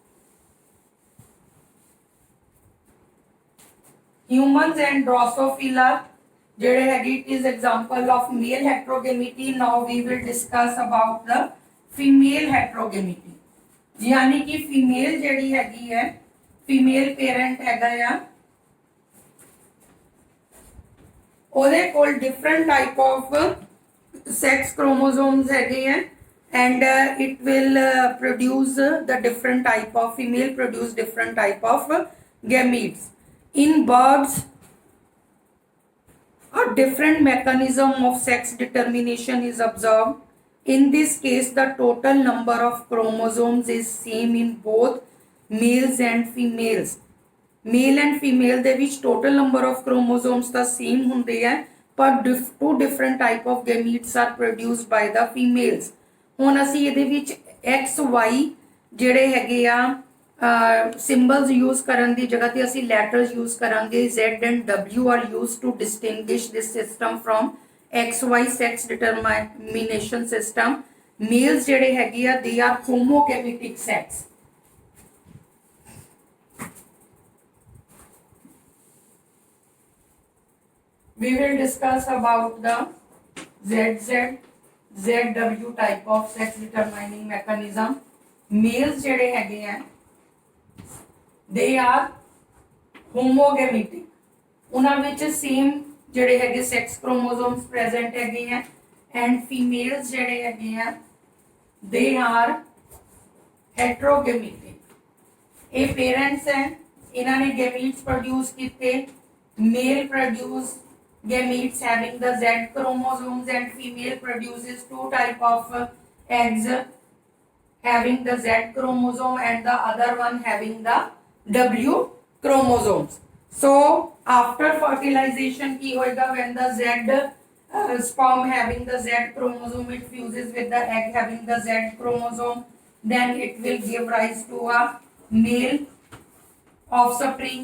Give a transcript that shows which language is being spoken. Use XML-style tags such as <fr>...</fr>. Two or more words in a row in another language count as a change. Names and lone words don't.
<en>Humans and Drosophila</en> <pa>ਜਿਹੜੇ ਹੈਗੀ</pa> <en>it is example of male heterogamity. Now we will discuss about the female heterogamity.</en> <hi>यानी कि फीमेल</hi> <pa>ਜਿਹੜੀ ਹੈਗੀ ਹੈ</pa> <en>female parent</en> <pa>ਹੈਗਾ ਆ ਉਹਦੇ ਕੋਲ</pa> <en>different type of sex chromosomes</en> <pa>ਹੈਗੇ ਆ</pa> <en>and it will produce the different type of female produce different type of gametes. In birds, a different mechanism of sex determination is observed. In this case, the total number of chromosomes is same in both males and females. Male and female</en> <pa>ਦੇ ਵਿੱਚ</pa> <en>total number of chromosomes</en> <pa>ਤਾਂ same ਹੁੰਦੇ ਆ ਪਰ</pa> <en>two different type of gametes are produced by the females.</en> <pa>ਹੁਣ ਅਸੀਂ ਇਹਦੇ ਵਿੱਚ XY ਜਿਹੜੇ ਹੈਗੇ ਆ</pa> <en>symbols use</en> <pa>ਕਰਨ ਦੀ ਜਗ੍ਹਾ ਤੇ ਅਸੀਂ</pa> <en>letters use</en> <pa>ਕਰਾਂਗੇ</pa> <en>Z and W are used to distinguish this system from XY sex determination system. Males</en> <pa>ਜਿਹੜੇ ਹੈਗੇ ਆ</pa> <en>they are homogametic sex. We will discuss about the ZZ, ZW type of sex determining mechanism. Males</en> <pa>ਜਿਹੜੇ ਹੈਗੇ ਆ</pa> <en>they are homogametic.</en> <pa>ਉਹਨਾਂ ਵਿੱਚ same ਜਿਹੜੇ ਹੈਗੇ</pa> <en>sex chromosomes present</en> <pa>ਹੈਗੇ ਆ</pa> <en>and females</en> <pa>ਜਿਹੜੇ ਹੈਗੇ ਆ</pa> <en>they are heterogametic.</en> <pa>ਇਹ parents ਹੈ ਇਹਨਾਂ ਨੇ</pa> <en>gametes produce</en> <pa>ਕੀਤੇ.</pa> <en>Male produce gametes having the Z chromosomes and female produces two type of eggs having the Z chromosome and the other one having the W chromosomes. So after fertilization</en> <pa>ਕੀ ਹੋਏਗਾ</pa> <en>when the Z sperm having the Z chromosome it fuses with the egg having the Z chromosome, then it will give rise to a male offspring.</en>